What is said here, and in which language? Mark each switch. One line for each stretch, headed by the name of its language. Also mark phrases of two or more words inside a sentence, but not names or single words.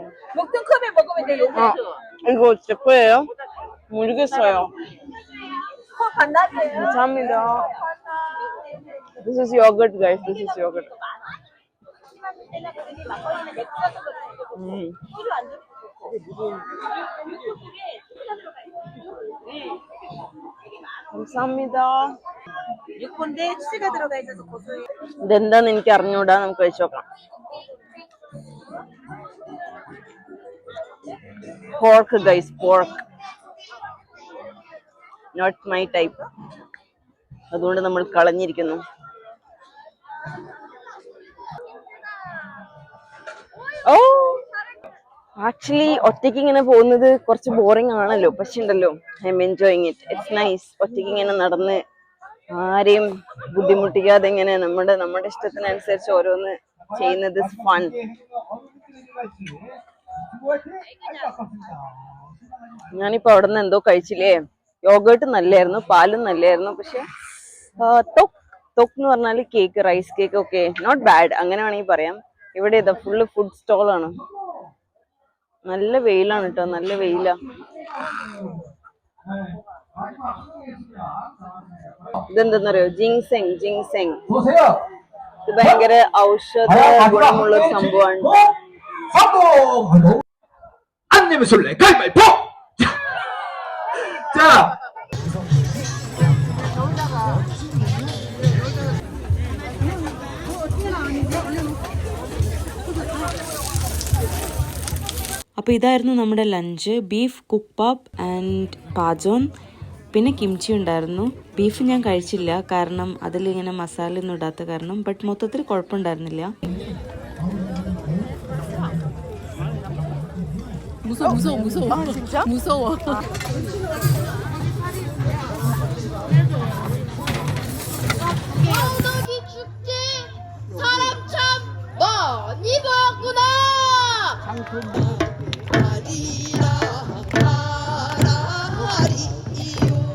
Korean: 먹던 컵에 먹으면 돼, 요거트. 이거 제 거예요? 모르겠어요. 반납이에요. 감사합니다.
English: This is yogurt, guys. This is yogurt.
Korean: 감사합니다. 6분대 치즈가 들어가 있어서 고소해요.
Malayalam: ഇതെന്താന്ന് എനിക്ക് അറിഞ്ഞൂടാ. നമുക്ക് കഴിച്ചു നോക്കാം.
English: Pork, guys, pork. Not my type.
Malayalam: അതുകൊണ്ട് നമ്മൾ കളഞ്ഞിരിക്കുന്നു. ഓ, ആക്ച്വലി ഒറ്റയ്ക്ക് ഇങ്ങനെ പോകുന്നത് കുറച്ച് ബോറിംഗ് ആണല്ലോ. പക്ഷെ ഉണ്ടല്ലോ,
English: I am enjoying it. It's nice.
Malayalam: ഒറ്റയ്ക്ക് ഇങ്ങനെ നടന്ന് ആരെയും ബുദ്ധിമുട്ടിക്കാതെ ഇങ്ങനെ നമ്മുടെ ഇഷ്ടത്തിനനുസരിച്ച് ഓരോന്ന് ചെയ്യുന്നത് ഫൺ. ഞാനിപ്പോ അവിടെ നിന്ന് എന്തോ കഴിച്ചില്ലേ. യോഗേർട്ട് നല്ലായിരുന്നു, പാലും നല്ലായിരുന്നു. പക്ഷെ തൊക്ക് എന്ന് പറഞ്ഞാല്
English: cake, rice cake
Malayalam: ഒക്കെ
English: not bad,
Malayalam: അങ്ങനെ വേണമെങ്കിൽ പറയാം. ഇവിടെ ഇതാ
English: full food stall
Malayalam: ആണ്. നല്ല വെയിലാണ് കേട്ടോ, നല്ല വെയിലാ. ഇതെന്തെന്നറിയോ? ജിങ്സെങ്. ഇത് ഭയങ്കര ഔഷധ ഗുണമുള്ള ഒരു സംഭവമാണ്.
Korean: 안 내면 술래 가위바위보. 자.
Malayalam: അപ്പോൾ ഇതായിരുന്നു നമ്മുടെ ലഞ്ച്. ബീഫ് കുക്ക്പാപ്പ് ആൻഡ് പാജോൻ, പിന്നെ കിംച്ചി ഉണ്ടായിരുന്നു. ബീഫ് ഞാൻ കഴിച്ചില്ല, കാരണം അതിലിങ്ങനെ മസാല ഒന്നും ഇടാത്ത കാരണം. ബട്ട് മൊത്തത്തിൽ കുഴപ്പമുണ്ടായിരുന്നില്ല.
Korean: 무서워. 황덕이 축제 사람 참 많이 봤구나. 아리라 아라리요.